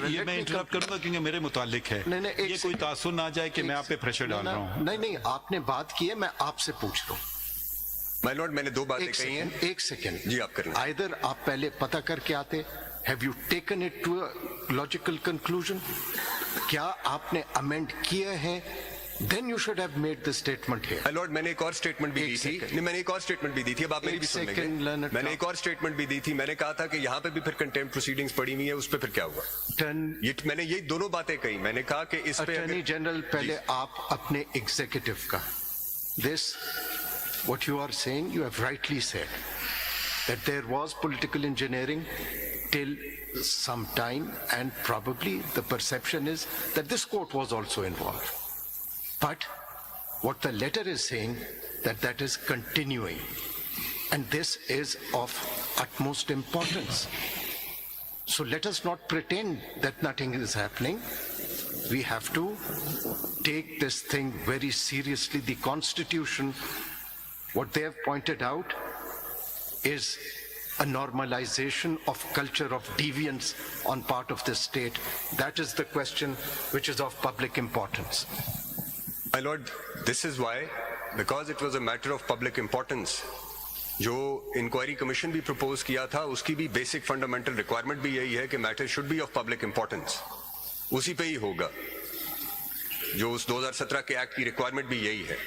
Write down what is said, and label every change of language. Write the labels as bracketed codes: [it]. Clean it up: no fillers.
[en] یہ میں انٹرپٹ کروں گا کیونکہ میرے متعلق ہے. یہ کوئی تاثر نہ جائے کہ میں آپ پہ پریشر ڈال رہا ہوں. نہیں، آپ نے بات کی ہے، میں آپ سے پوچھ رہا ہوں. My Lord, میں نے 2 باتیں کہی ہیں. ایک سیکنڈ جی آپ کریں. Either آپ پہلے پتہ کر کے آتے. Have you taken it to a logical conclusion? [ur] کیا آپ نے amend کیے ہیں؟ [en] Then you should have made the statement here. [ur] My Lord, میں نے ایک اور اسٹیٹمنٹ بھی دی تھی. نہیں، میں نے ایک اور اسٹیٹمنٹ بھی دی تھی. اب آپ میری بھی سن لیں گے. میں نے ایک اور اسٹیٹمنٹ بھی دی تھی. میں نے کہا تھا کہ یہاں پہ بھی پھر کنٹیمپٹ پروسیڈنگز پڑی ہوئی ہیں، اس پہ پھر کیا ہوا؟ میں نے یہی دونوں باتیں کہی. میں نے کہا کہ اس پہ اٹارنی جنرل پہلے آپ اپنے ایگزیکٹو کا [en] this what you are saying, you have rightly said that there was political engineering till some time, and probably the perception is that this court was also involved. But what the letter is saying, that is continuing, and this is of utmost importance. So let us not pretend that nothing is happening. We have to take this thing very seriously. The Constitution, what they have pointed out, is a normalization of culture of deviance on part of the state. That is the question which is of public importance. My Lord, this is why, because it was a matter of public importance, [ur] جو inquiry commission بھی propose کیا تھا اس کی بھی basic fundamental requirement بھی یہی ہے کہ [en] Matter should be of public importance. [ur] اسی پہ ہی ہوگا. جو اس 2017 کے ایکٹ کی ریکوائرمنٹ بھی یہی ہے.